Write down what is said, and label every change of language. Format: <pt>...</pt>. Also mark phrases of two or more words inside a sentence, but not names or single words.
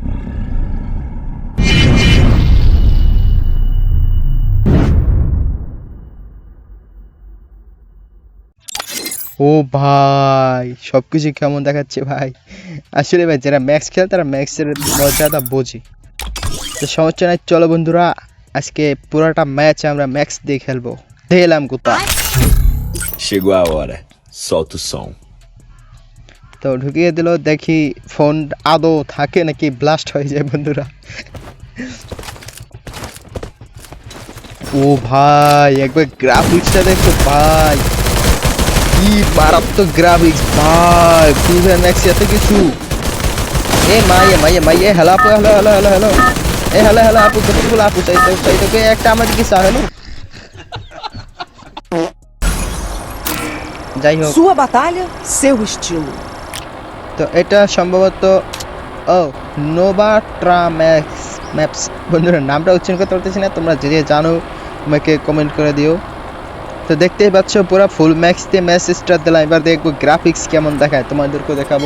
<bn>ও ভাই সবকিছু কেমন দেখাচ্ছে ভাই। আসলে ভাই যারা ম্যাক্স খেলে তারা ম্যাক্সের মজাটা বোঝে। তো সমস্যা নাই, চলো বন্ধুরা আজকে পুরোটা ম্যাচ আমরা ম্যাক্স দিয়ে খেলবো। দিলাম কোথা</bn> <pt>Chegou a hora, solta o som.</pt> <bn>তো ঢুকিয়ে দিল, দেখি ফোন আদৌ থাকে নাকি ব্লাস্ট হয়ে যায় বন্ধুরা। ও ভাই একবার গ্রাফিক্সটা দেখো ভাই, কি মারাত্মক গ্রাফিক্স ভাই। ফ্রি ফায়ার ম্যাক্স এত কিছু। এ মাইয়ে হ্যালো আপু, হ্যালো আপু, কতগুলো আপু চাই তোকে একটা আমাদের কি চা হলো। যাই হোক,</bn> <pt>Sua batalha, seu estilo.</pt> <bn>তো এটা সম্ভবত নোভাট্রা ম্যাপস বন্ধুরা, নামটা উচ্চারণ করতে পারতেছি না, তোমরা যে জানো আমাকে কমেন্ট করে দিও। তো দেখতেই পাচ্ছ পুরো</bn> <en>full max</en> <bn>দিয়ে</bn> <en>match start</en> <bn>দিলাম। এবার দেখবো গ্রাফিক্স কেমন দেখায়, তোমাদেরকেও দেখাবো।</bn>